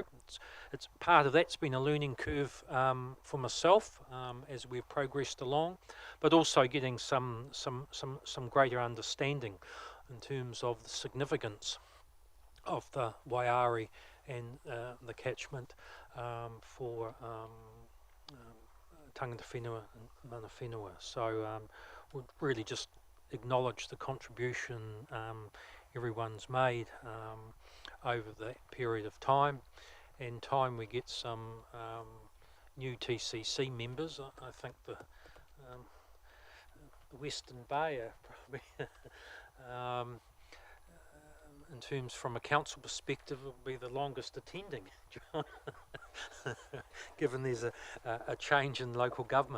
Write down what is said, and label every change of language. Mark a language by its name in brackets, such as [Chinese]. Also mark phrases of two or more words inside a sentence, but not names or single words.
[English] It's part of that's been a learning curve for myself as we've progressed along, but also getting some greater understanding in terms of the significance of the Waiari and the catchment for [Māori] tangata whenua [English] and [Māori] mana whenua. [English] So we'd really just acknowledge the contribution everyone's made over that period of time. And time we get some new TCC members. I think the Western Bay are probably in terms from a council perspective, will be the longest attending, John, given there's a change in local government.